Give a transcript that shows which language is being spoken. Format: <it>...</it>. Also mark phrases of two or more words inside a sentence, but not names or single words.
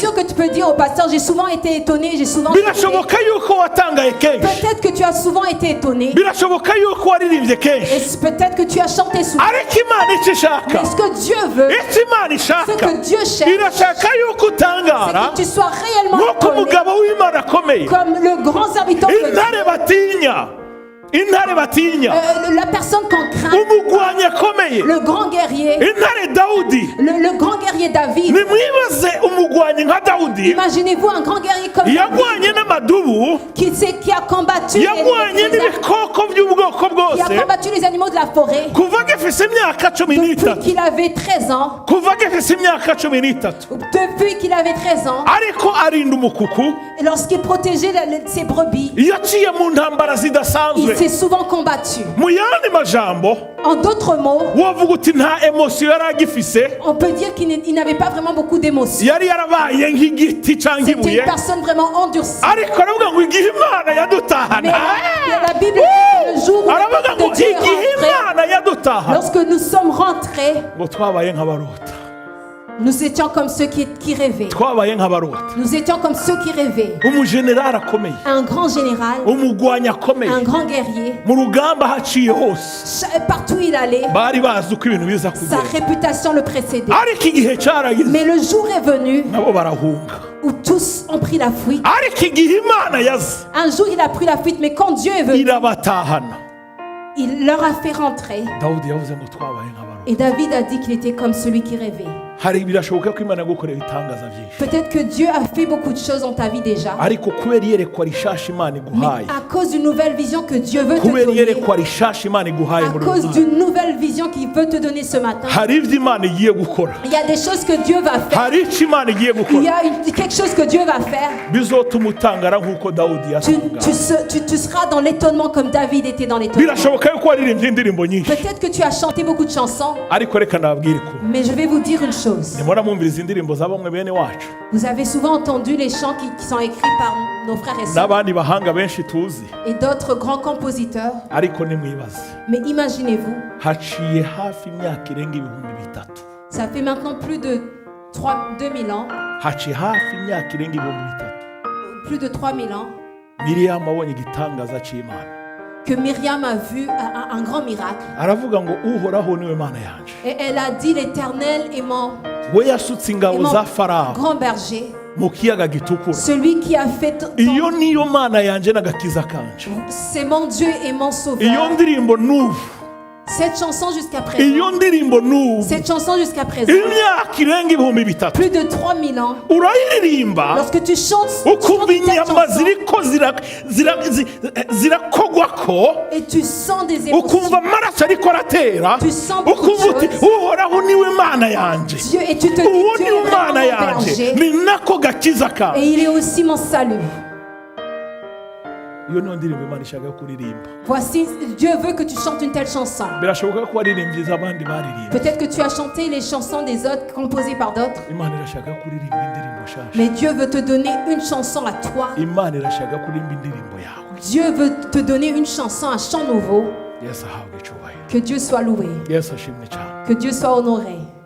<fr>sûr que tu peux dire au pasteur, j'ai souvent été étonné, j'ai souvent chanté.</fr> <rn>Birashoboka yuko watangaye kenshi.</rn> <fr>Peut-être que tu as souvent été étonné.</fr> <rn>Birashoboka yuko waririmbye</rn> <fr>Et</fr> <rn>kenshi.</rn> <fr>peut-être que tu as chanté souvent.</fr> <rn>Ariko Imana icyo ishaka,</rn> <fr>Mais ce que Dieu veut,</fr> <rn>icyo Imana</rn> <fr>ce</fr> <rn>ishaka,</rn> <fr>que Dieu cherche,</fr> <rn>irashaka yuko</rn> <fr>c'est</fr> <rn>utangara</rn> <fr>que tu sois réellement</fr> <rn>nk'uko</rn> <fr>étonné,</fr> <rn>umugabo w'Imana akomeye.</rn> <fr>comme le grand serviteur de Dieu.</fr> <rn>Intare batinya, intare batinya,</rn> <fr>La personne qu'on craint,</fr> <rn>umugwanyi akomeye,</rn> <fr>le grand guerrier,</fr> <rn>intare Dawudi.</rn> <fr>le grand guerrier David.</fr> <rn>Nimwibaze umugwanyi nka Dawudi</rn> <fr>Imaginez-vous un grand guerrier comme David</fr> <rn>yagwanye n'amadubu,</rn> <fr>qui a combattu</fr> <rn>yagwanye n'ibikoko by'ubwoko</rn> <fr>qui a</fr> <rn>bwose</rn> <fr>combattu les animaux de la forêt</fr> <rn>kuva gifise imyaka 13,</rn> <fr>depuis qu'il avait 13 ans.</fr> <rn>kuva gifise imyaka 13,</rn> <fr>Depuis qu'il avait 13 ans,</fr> <rn>ariko arinda umukuku.</rn> <fr>et lorsqu'il protégeait ses brebis,</fr> <rn>Yaciye mu ntambara</rn> <fr>il</fr> <rn>zidasanzwe.</rn> <fr>s'est souvent combattu.</fr> <rn>Mu yandi majambo</rn> <fr>En d'autres mots,</fr> <rn>wavuga uti nta emosiyo yari agifise,</rn> <fr>on peut dire qu'il n'avait pas vraiment beaucoup d'émotions.</fr> <rn>yari yarabaye nk'igiti cyangwa</rn> <fr>C'était</fr> <rn>ibuye.</rn> <fr>une personne vraiment endurcie.</fr> <rn>Ariko aravuga ngo igihe Imana</rn> <fr>Mais</fr> <rn>yadutahana,</rn> <fr>la Bible dit que le jour où</fr> <rn>aravuga ngo</rn> <fr>Dieu est</fr> <rn>igihe</rn> <fr>rentré,</fr> <rn>Imana yadutahana,</rn> <fr>lorsque nous sommes rentrés,</fr> <rn>ngo twabaye nk'abarota,</rn> <fr>nous étions comme ceux qui rêvaient.</fr> <rn>twabaye nk'abarota.</rn> <fr>Nous étions comme ceux qui rêvaient.</fr> <rn>Umujenerali akomeye,</rn> <fr>Un grand général,</fr> <rn>umugwanyi akomeye,</rn> <fr>un grand guerrier,</fr> <rn>mu rugamba haciye hose</rn> <fr>partout où il allait,</fr> <rn>bari bazi uko ibintu biza</rn> <fr>sa</fr> <rn>kugenda.</rn> <fr>réputation le précédait.</fr> <rn>Ariko igihe cyarageze</rn> <fr>Mais le jour est venu</fr> <rn>nabo barahunga.</rn> <fr>où tous ont pris la fuite.</fr> <rn>Ariko igihe Imana yaze</rn> <fr>Un jour, il a pris la fuite, mais quand Dieu est venu,</fr> <rn>irabatahana.</rn> <fr>il leur a fait rentrer.</fr> <rn>Dawudi yavuze ngo twabaye nk'abarota.</rn> <fr>Et David a dit qu'il était comme celui qui rêvait.</fr> <rn>hari birashoboka ko Imana yagukorera ibitangaza byinshi,</rn> <fr>Peut-être que Dieu a fait beaucoup de choses dans ta vie déjà.</fr> <rn>ariko kubera iyerekwa rishasha Imana</rn> <fr>Mais</fr> <rn>iguhaye,</rn> <fr>à cause d'une nouvelle vision que Dieu veut te</fr> <rn>kubera</rn> <fr>donner,</fr> <rn>iyerekwa rishasha Imana iguhaye</rn> <fr>à</fr> <rn>muri</rn> <fr>cause</fr> <rn>uyu mwaka,</rn> <fr>d'une nouvelle vision qu'il veut te donner ce matin,</fr> <rn>hari ibyo Imana igiye gukora,</rn> <fr>il y a des choses que Dieu va faire.</fr> <rn>hari icyo Imana igiye</rn> <fr>Il y</fr> <rn>gukora</rn> <fr>a quelque chose que Dieu va faire.</fr> <rn>bizotuma utangara nk'uko Dawudi yatangara.</rn> <fr>Tu seras dans l'étonnement comme David était dans l'étonnement.</fr> <rn>Birashoboka yuko waririmbye indirimbo nyinshi,</rn> <fr>Peut-être que tu as chanté beaucoup de chansons,</fr> <rn>ariko reka nababwire ko</rn> <fr>mais je vais vous dire une chose.</fr> <rn>nimubona mwumviriza indirimbo za bamwe bene wacu</rn> <fr>Vous avez souvent entendu les chants qui sont écrits par nos frères et sœurs</fr> <rn>n'abandi bahanga benshi tuzi,</rn> <fr>et d'autres grands compositeurs.</fr> <rn>ariko nimwibaze,</rn> <fr>Mais imaginez-vous,</fr> <rn>haciye hafi imyaka irenga ibihumbi bitatu,</rn> <fr>ça fait maintenant plus de 2000 ans,</fr> <rn>haciye hafi imyaka irenga ibihumbi bitatu</rn> <fr>plus de 3000 ans,</fr> <rn>Miriyamu abonye igitangaza cy'Imana,</rn> <fr>que Myriam a vu un grand miracle.</fr> <rn>aravuga ngo uhoraho niwe Mana yanje.</rn> <fr>Et elle a dit, l'Éternel est mon</fr> <rn>We yasutse ingabo za Farawo</rn> <fr>grand berger,</fr> <rn>mu kiyaga gitukura.</rn> <fr>celui qui a fait...</fr> <rn>Iyo niyo Mana yanje n'agakiza kanje.</rn> <fr>C'est mon Dieu et mon</fr> <rn>Iyo</rn> <fr>sauveur.</fr> <rn>ndirimbo n'ubu,</rn> <fr>Cette chanson jusqu'à présent,</fr> <rn>iyo ndirimbo n'ubu,</rn> <fr>cette chanson jusqu'à présent,</fr> <rn>imyaka irenga ibihumbi bitatu</rn> <fr>plus de 3000 ans,</fr> <rn>urayiririmba</rn> <fr>lorsque tu chantes,</fr> <rn>ukumva</rn> <fr>cette</fr> <rn>inyama</rn> <fr>chanson</fr> <rn>ziriko zirakogwako,</rn> <fr>et tu sens des émotions.</fr> <rn>ukumva amaraso ariko aratera,</rn> <fr>Tu sens beaucoup</fr> <rn>ukumva</rn> <fr>de</fr> <rn>uti</rn> <fr>choses.</fr> <rn>uhoraho niwe Mana yanje,</rn> <fr>Dieu, et tu te dis,</fr> <rn>uwo</rn> <fr>Dieu</fr> <rn>niwe</rn> <fr>est</fr> <rn>Mana</rn> <fr>vraiment mon</fr> <rn>yanje,</rn> <fr>berger</fr> <rn>ni nako gakiza kawe.</rn> <fr>et il est aussi mon salut.</fr> <rn>Iyo niyo ndirimbo Imana ishaka kuririmba.</rn> <fr>Voici, Dieu veut que tu chantes une telle chanson.</fr> <rn>Birashoboka ko waririmbye iz'abandi baririmba,</rn> <fr>Peut-être que tu as chanté les chansons des autres, composées par d'autres,</fr> <rn>Imana irashaka kuririmba indirimbo nshasha.</rn> <fr>mais Dieu veut te donner une chanson à toi.</fr> <rn>Imana irashaka kuririmba indirimbo yawe.</rn> <fr>Dieu veut te donner une chanson, un chant nouveau.</fr> <rn>Yesu ahabwe icyubahiro,</rn> <fr>Que Dieu soit loué,</fr> <rn>Yesu ashimwe cyane.</rn> <fr>que Dieu soit honoré.</fr>